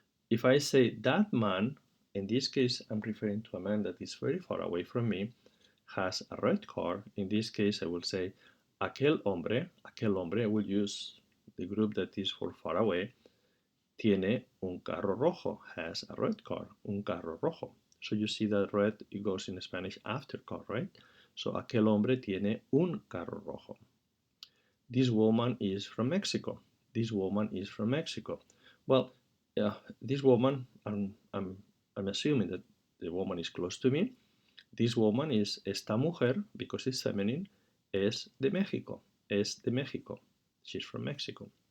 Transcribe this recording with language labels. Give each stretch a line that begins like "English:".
English: If I say that man, in this case, I'm referring to a man that is very far away from me, has a red car. In this case, I will say
Spanish: aquel hombre,
English: I will use the group that is for far away,
Spanish: tiene un carro rojo,
English: has a red car,
Spanish: un carro rojo.
English: So you see that red, it goes in Spanish after car, right?
Spanish: So aquel hombre tiene un carro rojo.
English: This woman is from Mexico. This woman is from Mexico. Well, this woman, I'm assuming that the woman is close to me. This woman is esta mujer, because it's feminine,
Spanish: es de México. Es de México.
English: She's from Mexico.